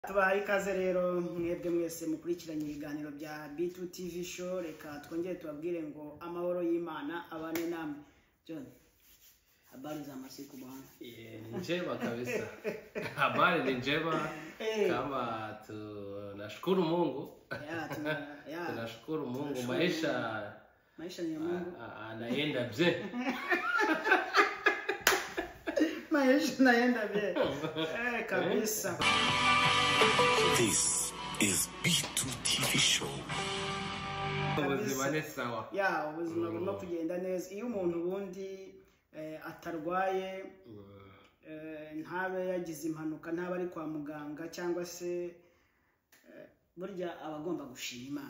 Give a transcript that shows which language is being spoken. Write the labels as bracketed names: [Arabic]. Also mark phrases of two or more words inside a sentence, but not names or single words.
[Kinyarwanda] Tubahaye ikaze rero mwebwe mwese mukurikiranye ibiganiro bya B2 TV show. Reka twongere tubabwire ngo amahoro y'Imana abane namwe. [Swahili] John, habari za masiku bwana? Ni njema kabisa. Habari ni njema. Kama tunashukuru Mungu. Tunashukuru Mungu, maisha ni ya Mungu. Anaenda bze. Maisha naenda bie. Kabisa. [English] This is B2 TV show. [Kinyarwanda] Ubuzima ni sawa. Ubuzima bugomba kugenda neza. Iyo umuntu ubundi atarwaye, ntabe yagize impanuka, ntabe ari kwa muganga cyangwa se burya abagomba gushima Imana.